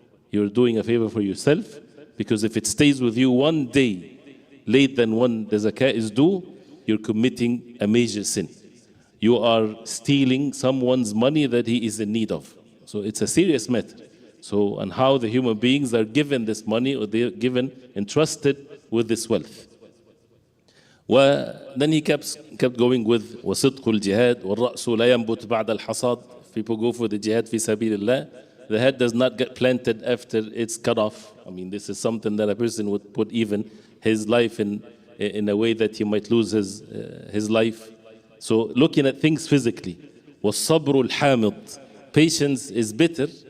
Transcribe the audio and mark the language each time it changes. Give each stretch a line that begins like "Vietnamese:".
English: You're doing a favor for yourself, because if it stays with you one day late than when the zakah is due, you're committing a major sin. You are stealing someone's money that he is in need of. So it's a serious matter. So, and how the human beings are given this money, or they're given, entrusted with this wealth. Then he kept going with
Arabic: وَصِدْقُ الْجِهَادِ وَالرَّأْسُ لَا يَنْبُتْ بَعْدَ الْحَصَادِ.
English: People go for the jihad fi sabilillah. The head does not get planted after it's cut off. I mean, this is something that a person would put even his life in a way that he might lose his life. So looking at things physically.
Arabic: وَالصَّبْرُ الْحَامِضِ.
English: Patience is bitter